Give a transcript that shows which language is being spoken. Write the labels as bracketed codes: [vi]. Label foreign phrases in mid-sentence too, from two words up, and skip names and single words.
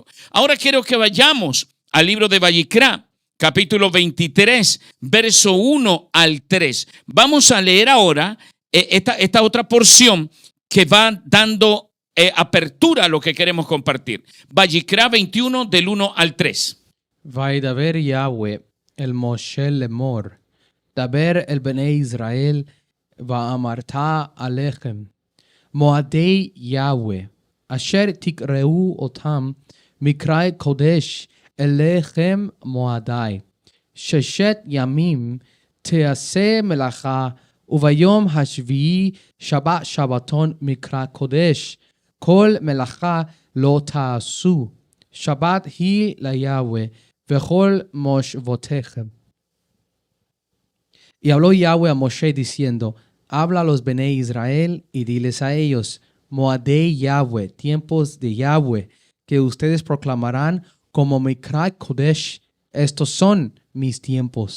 [es] Ahora quiero que vayamos al libro de Vayikra, capítulo 23, verso 1 al 3. Vamos a leer ahora esta otra porción que va dando apertura a lo que queremos compartir. Vayikra 21 del 1 al 3. [he] וידבר יהוה אל משה לאמר, דבר אל בני ישראל, ואמרת עליכם, מועדי יהוה, אשר תקראו אותם מקרא קודש אליכם מועדי. 6 ימים תעשה מלאכה, וביום השביעי שבת שבתון מקרא קודש. כל מלאכה לא תעשו. שבת היא ליהוה, וכל מושבותיכם. [es] Y habló Yahweh a Moshe diciendo, habla a los [he] בני ישראל [es] y diles a ellos, [he] מועדי יהוה, [es] tiempos de Yahweh, que ustedes proclamarán como [he] מקרא קודש, [es] estos son mis tiempos.